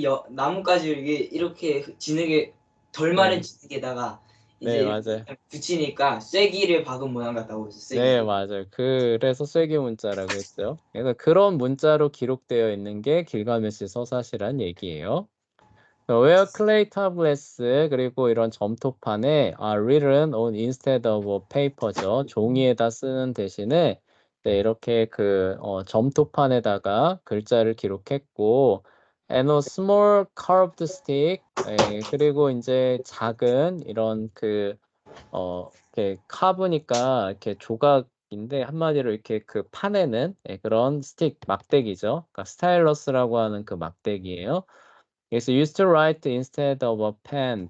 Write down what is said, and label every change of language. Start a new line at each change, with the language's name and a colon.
Korean: 나무까지 이게 이렇게 진흙에 덜 마른 네, 진흙에다가 이제 네, 이렇게 맞아요. 붙이니까 쐐기를 박은 모양 같다고 해서 네, 쐐기. 맞아요. 그래서 쐐기 문자라고 했죠. 그래서 그런 문자로 기록되어 있는 게 길가메시 서사시란 얘기예요.
English: Where clay tablets
Korean: 그리고 이런 점토판에
English: are written on instead of a paper죠.
Korean: 종이에다 쓰는 대신에 네, 이렇게 점토판에다가 글자를 기록했고
English: and a small curved stick
Korean: 그리고 이제 작은 이런 이렇게 카브니까 이렇게 조각인데 한마디로 이렇게 그 판에는 그런 스틱 막대기죠. 그러니까 스타일러스라고 하는 그 막대기예요.
English: It's used to write instead of a pen.